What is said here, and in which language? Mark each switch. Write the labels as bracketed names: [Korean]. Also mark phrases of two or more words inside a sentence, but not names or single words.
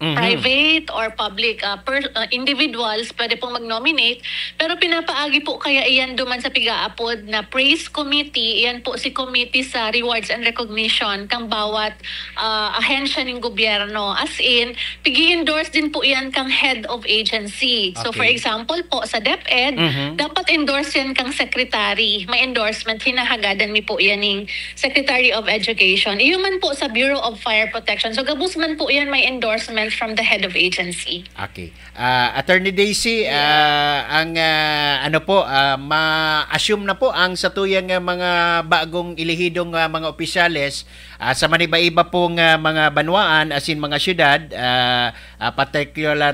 [English] private or public individuals, pwede pong mag-nominate. [Bikol] Pero pinapaagi po kaya iyan duman sa pigaapod na [English] praise committee, [Bikol] iyan po si committee sa [English] rewards and recognition [Bikol] kang bawat ahensya ng gobyerno. As in, pigi-endorse din po iyan kang [English] head of agency. So for example [Bikol] po, sa DepEd, dapat endorse yan kang secretary. May endorsement, hinahagadan mi po iyan ng Secretary of Education. Iyon man po sa Bureau of Fire Protection. So gabus man po iyan may [English] endorsement from the head of agency. [Bikol] Okay. Attorney Daisy, ang ma-assume na po ang satuyang mga bagong ilihidong mga opisyales sa maniba-iba pong mga banwaan [English] as in [Bikol] mga syudad, particular